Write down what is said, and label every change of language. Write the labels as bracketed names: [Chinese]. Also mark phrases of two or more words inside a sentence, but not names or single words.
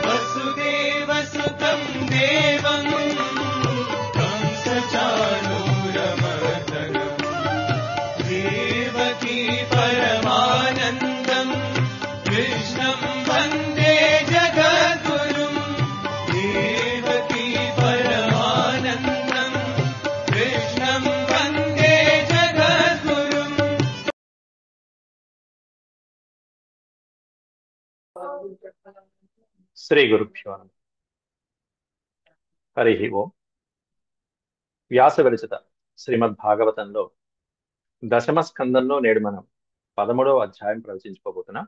[Sanskrit] वसुदेवसुतं देवं कंसचाणूरमर्दनं देवकी परमानन्दं कृष्णं वन्दे जगद्गुरुं देवकी परमानन्दं कृष्णं वन्दे जगद्गुरुम् శ్రీ గురుభ్యో నమః. హరి ఓం. [Telugu] వ్యాస విరచిత శ్రీమద్భాగవతంలో దశమ స్కందంలో నేడు మనం 13వ అధ్యాయం ప్రవచించుకోబోతున్నాం.